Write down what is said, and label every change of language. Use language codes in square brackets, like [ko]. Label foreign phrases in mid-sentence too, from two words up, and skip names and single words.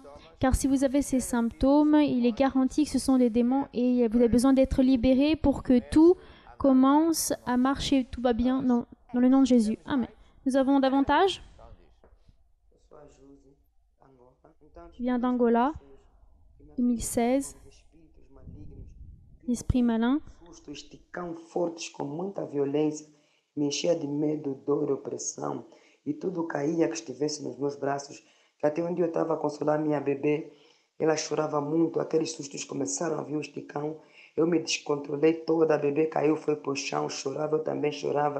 [fr] Car si vous avez ces symptômes, il est garanti que ce sont des démons et vous avez besoin d'être libéré pour que tout commence à marcher, tout va bien dans le nom de Jésus. Amen. Nous avons davantage? Je viens d'Angola, 2016. Esprit malin. [pt] Esticavam fortes com muita violência, me enchia de medo, dor, opressão e tudo caía que estivesse nos meus braços. Que até um dia eu estava a consolar minha bebê, ela chorava muito, aqueles sustos começaram a vir o esticão. Eu me descontrolei toda, a bebê caiu, foi para o chão, chorava, eu também chorava.